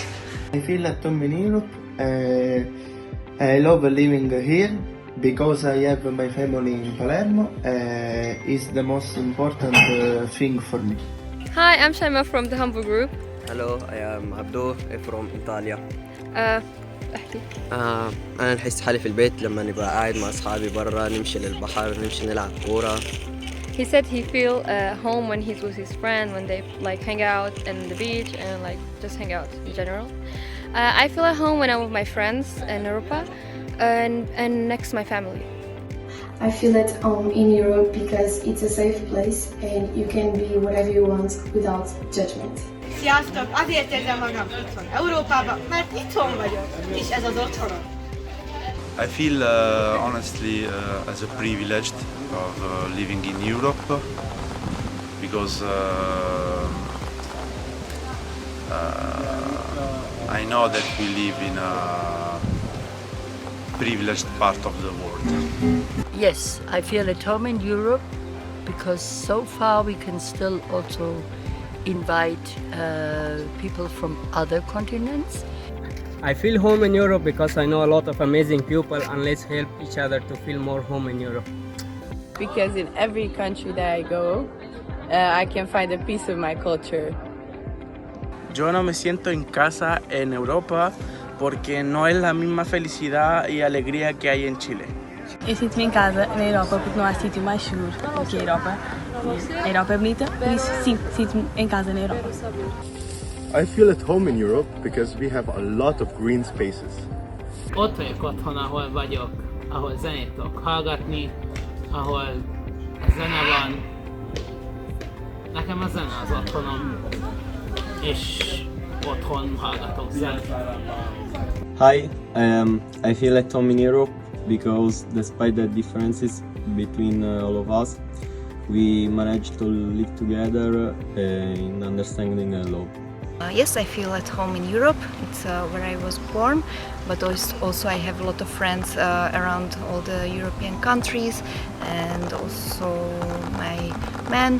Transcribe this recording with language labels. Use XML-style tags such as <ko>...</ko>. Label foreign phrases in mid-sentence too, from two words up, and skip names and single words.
<en>I feel at home in Europe. I love living here because I have my family in Palermo. It's the most important thing for me. Hi, I'm Shaima from the Humble Group. Hello, I am Abdo from Italia.</en> <ar>احكي. أنا نحس حالي في البيت لما نبقى قاعد مع أصحابي برا، نمشي للبحر، نمشي نلعب كورة.</ar> <en>He said he feel home when he's with his friend, when they like hang out on the beach and like just hang out in general. I feel at home when I'm with my friends in Europa and next to my family. I feel at home in Europe because it's a safe place and you can be whatever you want without judgment.</en> <hu>Sziasztok! Azért érzem magam itthon Európában, mert itthon vagyok, és ez az otthonom.</hu> <en>I feel honestly as a privileged of living in Europe because I know that we live in a privileged part of the world. Yes, I feel at home in Europe because so far we can still also invite people from other continents. I feel home in Europe because I know a lot of amazing people and let's help each other to feel more home in Europe. Because in every country that I go, I can find a piece of my culture.</en> <es>Yo no me siento en casa en Europa porque no es la misma felicidad y alegría que hay en Chile.</es> <pt>Eu sinto-me em casa na Europa porque não há sítio mais seguro do que a Europa. A Europa é bonita, por isso sim, sinto-me em casa na Europa.</pt> <en>I feel at home in Europe because we have a lot of green spaces.</en> <hu>Ott vagyok otthon, ahol vagyok, ahol zenét tudok hallgatni, ahol zene van. Nekem a zene az otthonom, és otthon hallgatok zenét.</hu> <en>Hi, I feel at home in Europe because despite the differences between all of us, we managed to live together in understanding and love. Yes, I feel at home in Europe. It's where I was born, but also I have a lot of friends around all the European countries and also my man.</en>